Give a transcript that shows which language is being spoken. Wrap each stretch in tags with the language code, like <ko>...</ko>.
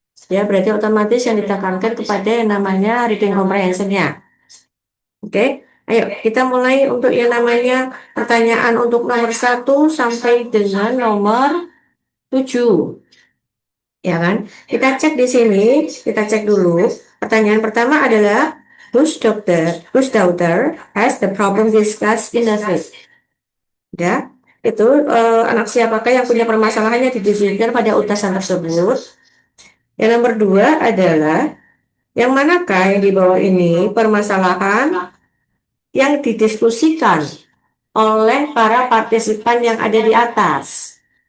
<id>Ya, berarti otomatis yang ditekankan kepada yang namanya reading comprehension-nya. Oke, ayo kita mulai untuk yang namanya pertanyaan untuk nomor 1 sampai dengan nomor 7. Ya kan? Kita cek di sini, kita cek dulu. Pertanyaan pertama adalah,</id> <en>whose daughter has the problem discussed in the thread?</en> <id>Ya, itu anak siapakah yang punya permasalahan yang didiskusikan pada utasan tersebut. Yang nomor 2 adalah, yang manakah yang di bawah ini permasalahan yang didiskusikan oleh para partisipan yang ada di atas.</id>